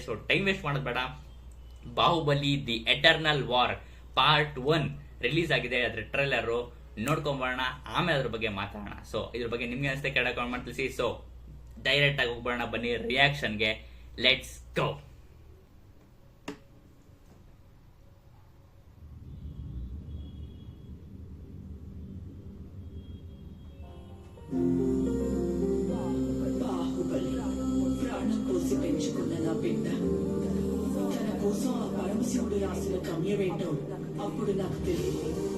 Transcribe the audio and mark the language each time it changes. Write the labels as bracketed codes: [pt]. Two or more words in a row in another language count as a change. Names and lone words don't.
[en] so time waste [kn] ಮಾಡೋದು ಬೇಡ. ಬಾಹುಬಲಿ ದಿ ಎಟರ್ನಲ್ ವಾರ್ ಪಾರ್ಟ್ 1 ರಿಲೀಸ್ ಆಗಿದೆ. ಅದ್ರ ಟ್ರೈಲರ್ ನೋಡ್ಕೊಂಬೋಣ, ಆಮೇಲೆ ಅದ್ರ ಬಗ್ಗೆ ಮಾತಾಡೋಣ. ಸೊ ಇದ್ರ ಬಗ್ಗೆ ನಿಮ್ಗೆ ಅನಿಸುತ್ತೆ ಕೆಳಗೆ ಕಾಮೆಂಟ್ ತಿಳಿಸಿ. [en] so direct [kn] ಆಗಿ ಹೋಗ್ಬೋಣ, ಬನ್ನಿ ರಿಯಾಕ್ಷನ್ಗೆ. [en] let's go. [te] బాహుబలి ప్రాణం పోసి పెంచుకున్న నా బిడ్డ తన కోసం ఆ పరమశివుడు రాసిన గమ్యమేంటో అప్పుడు నాకు తెలియదు.